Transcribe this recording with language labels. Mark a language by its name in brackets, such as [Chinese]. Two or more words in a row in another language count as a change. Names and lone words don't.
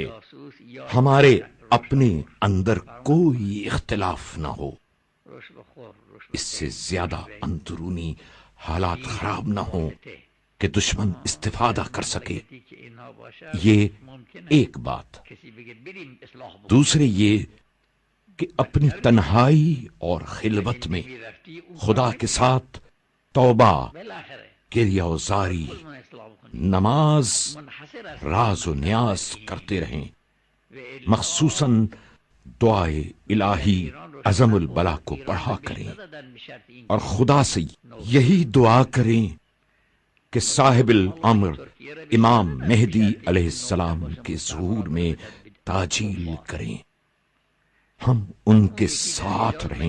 [Urdu] ہمارے اپنے اندر کوئی اختلاف نہ ہو، اس سے زیادہ اندرونی حالات خراب نہ ہوں کہ دشمن استفادہ کر سکے۔ یہ ایک بات۔ دوسرے یہ کہ اپنی تنہائی اور خلوت میں خدا کے ساتھ توبہ، گریہ و زاری، نماز، راز و نیاز کرتے رہیں۔ مخصوصاً دعائے [Arabic] الہی عظم البلا [Urdu] کو پڑھا کریں اور خدا سے یہی دعا کریں کہ [Arabic] صاحب الامر [Urdu] امام مہدی [Arabic] علیہ السلام [Urdu] کے ظہور میں تاجیل کریں، ہم ان کے ساتھ رہیں۔